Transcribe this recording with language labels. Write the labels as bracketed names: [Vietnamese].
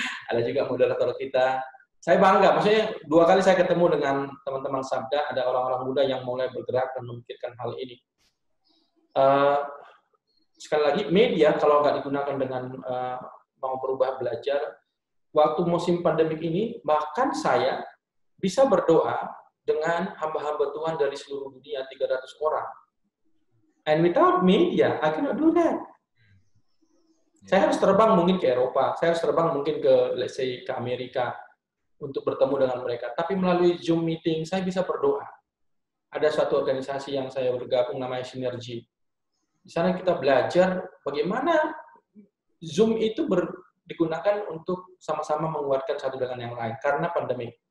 [Indonesian] Ada juga moderator kita. Saya bangga, maksudnya 2 kali saya ketemu dengan teman-teman Sabda, ada orang-orang muda yang mulai bergerak dan memikirkan hal ini. Sekali lagi, media kalau nggak digunakan dengan mau berubah belajar, waktu musim pandemik ini, bahkan saya bisa berdoa dengan hamba-hamba Tuhan dari seluruh dunia, 300 orang. [English] And without media, I cannot do that. [Indonesian] Saya harus terbang mungkin ke Eropa, saya harus terbang mungkin ke, [English] let's say, [Indonesian] ke Amerika untuk bertemu dengan mereka. Tapi melalui Zoom meeting, saya bisa berdoa. Ada suatu organisasi yang saya bergabung namanya Sinergi. Di sana kita belajar bagaimana Zoom itu digunakan untuk sama-sama menguatkan satu dengan yang lain. Karena pandemi.